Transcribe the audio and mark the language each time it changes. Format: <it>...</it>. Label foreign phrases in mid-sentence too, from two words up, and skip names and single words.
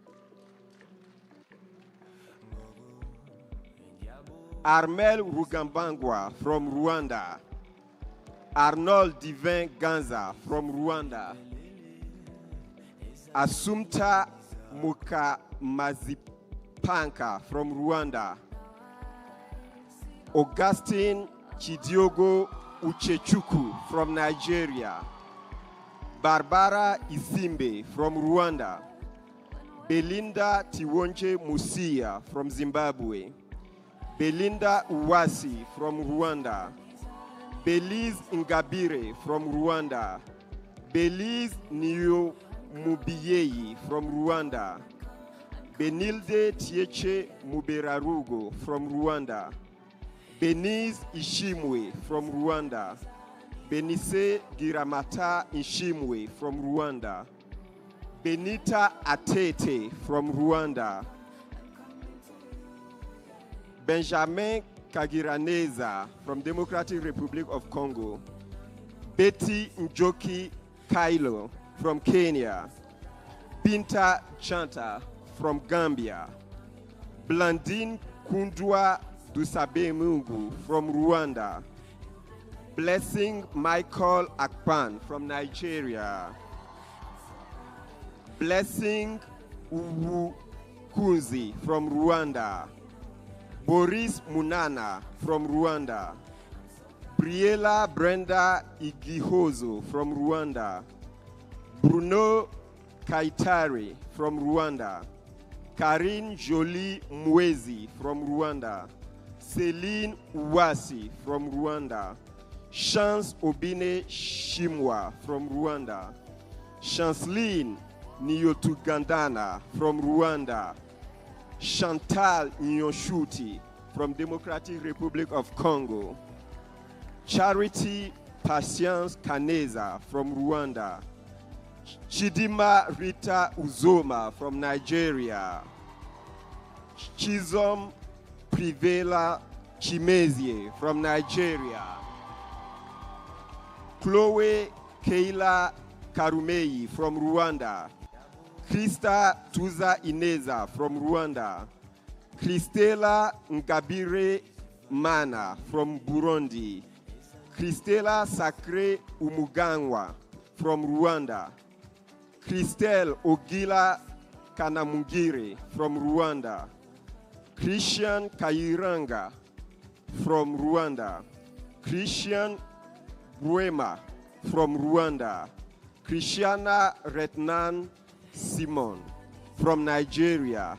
<en>Armel Rugambangwa from Rwanda. Arnold Divin Ganza from Rwanda. Asumta Mukamazipanka from Rwanda. Augustine Chidiogo Uchechuku from Nigeria. Barbara Isimbe from Rwanda. Belinda Tiwonje Musia from Zimbabwe. Belinda Uwasi from Rwanda. Belize Ngabire from Rwanda. Belize Niyo Mubiyei from Rwanda. Benilde Tieche Muberarugo from Rwanda. Benize Ishimwe from Rwanda. Benise Giramata Ishimwe from Rwanda. Benita Atete from Rwanda. Benjamin Kagiraneza from Democratic Republic of Congo. Betty Njoki Kailo from Kenya. Binta Chanta from Gambia. Blandine Kundwa Dusabe Mungu from Rwanda. Blessing Michael Akpan from Nigeria. Blessing Uwu Kunzi from Rwanda. Boris Munana from Rwanda. Briella Brenda Igihozo from Rwanda. Bruno Kaitari from Rwanda. Karine Jolie Mwezi from Rwanda. Celine Uwasi from Rwanda. Chance Obine Shimwa from Rwanda. Chanceline Niyotugandana from Rwanda. Chantal Nyoshuti from Democratic Republic of Congo. Charity Patience Kaneza from Rwanda. Chidima Rita Uzoma from Nigeria. Chizom Privela Chimezie from Nigeria. Chloe Keila Karumei from Rwanda. Krista Tuza Ineza from Rwanda. Christela Ngabire Mana from Burundi. Christela Sacre Umugangwa from Rwanda. Christelle Ogila Kanamungire from Rwanda. Christian Kairanga from Rwanda. Christian Guema from Rwanda. Christiana Retnan Simon from Nigeria.</en>